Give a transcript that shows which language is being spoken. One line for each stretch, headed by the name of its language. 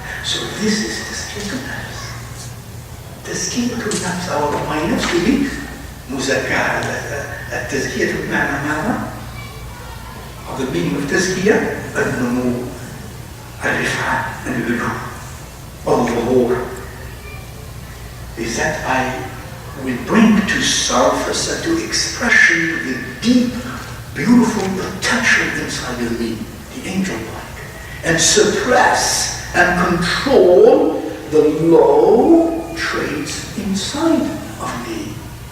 English: So this is tazkiyatun nafs. Tazkiyatun nafs, my nafs to be مزكاة.
Arabic: التزكية بمعنى ماذا؟
English: The meaning of
Arabic: تزكية النمو، الرفعة، العلو، الظهور.
English: Is that I will bring to surface and to expression the deep, beautiful potential inside of me, the angel-like, and suppress and control the low traits inside of me.